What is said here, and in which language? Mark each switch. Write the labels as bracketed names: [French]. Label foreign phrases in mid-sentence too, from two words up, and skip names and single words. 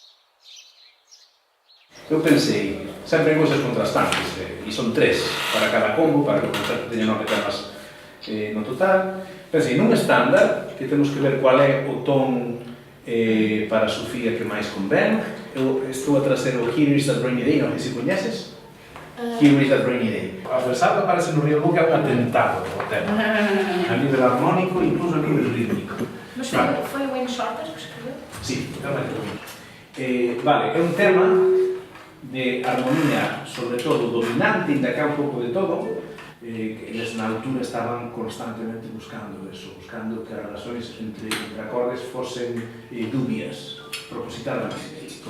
[Galician] Eu pensei sempre en cousas contrastantes, e son 3 para cada combo, para que o concerto teña 9 temas no total. Pensei nun estándar, que temos que ver cual é o ton para a Sofía que máis convén. Eu estou a trazer o Here is that rainy day, non sei se coñeces. Here is that rainy day. A versada parece no Río Lugo é un atentado ao tema. A nivel armónico e incluso a nivel rítmico. [Portuguese] Mas foi o Wayne Shorter que escreveu? [Galician] Sí, totalmente. Vale, é un tema de armonía, sobre todo dominante, [Portuguese] ainda que há [Galician] un pouco de todo, que eles na altura estaban constantemente buscando eso, buscando que as relacións entre acordes fosen dubias, propositadamente.